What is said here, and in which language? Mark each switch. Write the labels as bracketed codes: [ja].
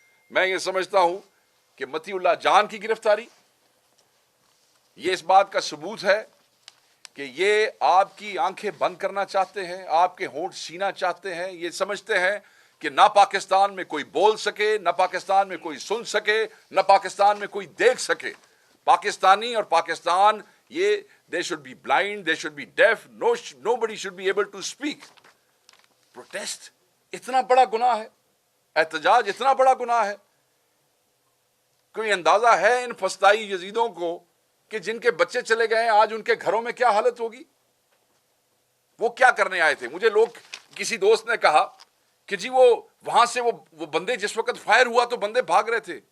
[ur] میں یہ سمجھتا ہوں کہ مطیع اللہ جان کی گرفتاری یہ اس بات کا ثبوت ہے کہ یہ آپ کی آنکھیں بند کرنا چاہتے ہیں, آپ کے ہونٹ سینا چاہتے ہیں. یہ سمجھتے ہیں کہ نہ پاکستان میں کوئی بول سکے, نہ پاکستان میں کوئی سن سکے, نہ پاکستان میں کوئی دیکھ سکے. پاکستانی اور پاکستان یہ [en] they should be blind, they should be deaf, nobody should be able to speak. [ur] Protest اتنا بڑا گناہ ہے, احتجاج اتنا بڑا گناہ ہے. کوئی اندازہ ہے ان فسطائی یزیدوں کو کہ جن کے بچے چلے گئے ہیں آج ان کے گھروں میں کیا حالت ہوگی؟ وہ کیا کرنے آئے تھے؟ مجھے لوگ کسی دوست نے کہا کہ جی وہ وہاں سے وہ بندے جس وقت فائر ہوا تو بندے بھاگ رہے تھے.